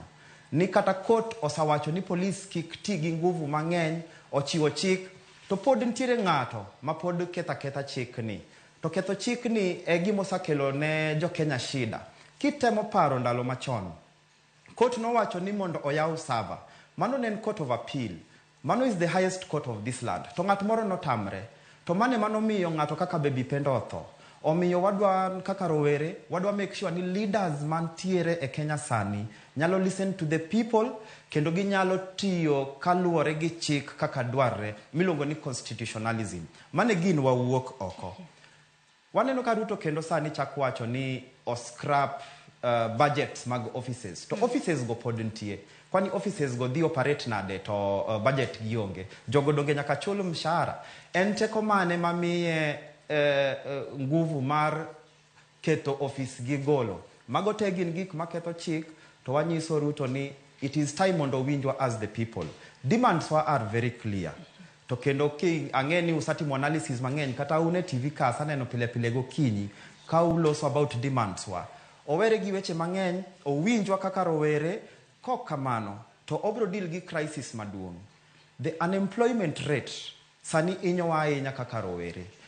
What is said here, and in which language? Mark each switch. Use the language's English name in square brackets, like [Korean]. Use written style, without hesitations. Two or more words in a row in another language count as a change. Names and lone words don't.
[Luo (Kenya and Tanzania)] Ni kata court osawacho ni police kik ti gi nguvu mang'eny, ochiwo chik, to pod ntiere ng'ato ma pod ketha chik ni. To ketho chik ni e gima osakelo ne jo Kenya shida. Kitemo paro ndalo machon, court no wacho ni mondo oyaw server. Mano nen [English] court of appeal. Mano is the highest court of this land. [Luo (Kenya and Tanzania)] To ng'at moro notamre. To mano miyo ng'ato kaka Baby Pendo otho. Omiyo wadwa kaka rowere, wadwa [English] make sure [Luo (Kenya and Tanzania)] ni leaders mantiere e Kenya sani nyalo [English] listen to the people, [Luo (Kenya and Tanzania)] kendo ginyalo tiyo kaluwore gi chik kaka dwarre milongo ni constitutionalism. Mane gin wawuok oko. Waneno ka Ruto kendo sani chakwacho ni [English] scrap budgets [Luo (Kenya and Tanzania)] mag offices. To offices go pod ntie. Kwani offices go dhi operate nade to budget gionge. Jogo donge nyaka chul mshahara. En teko mane mamiye nguvu mar keto office gi golo. Mago te gin gik maketho chik, to wanyiso Ruto ni [English] it is time [Luo (Kenya and Tanzania)] mondo winjwa [English] as the people. Demands wa are very clear. [Luo (Kenya and Tanzania)] To kendo ki ang'eni usatimo analysis mang'eny kata une TV kasa neno pile go kinyi ka uloso [English] about demands [Luo (Kenya and Tanzania)] wa. Owere gi weche mang'eny, owinjwa kaka rowere, kok kamano to obro deal gi crisis maduong'. [English] The unemployment rate [Luo (Kenya and Tanzania)] sani inyowa ahinya kaka rowere.